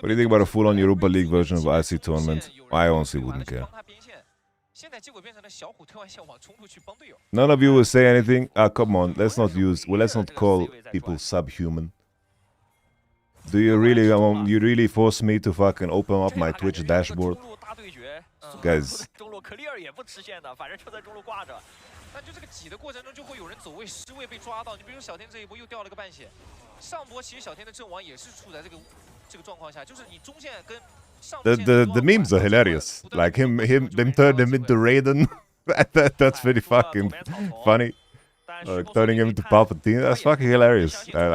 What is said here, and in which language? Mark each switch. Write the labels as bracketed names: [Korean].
[English] What do you think about a full-on Europa League version of IC tournament? I honestly wouldn't care. [Chinese] 现在结果变成了小虎推完线网冲出去帮队友。 [English] None of you will say anything. Come on, let's not call people subhuman. Do you really force me to fucking open up my Twitch dashboard? Guys. [Chinese] 中路 clear 也不吃线的，反正就在中路挂着。但就这个挤的过程中，就会有人走位失位被抓到。你比如小天这一波又掉了个半血，上波其实小天的阵亡也是处在这个状况下，就是你中线跟上线 [English] The memes are hilarious. Like them turn him into Raiden. That's pretty fucking funny. Turning him into Palpatine. That's fucking hilarious.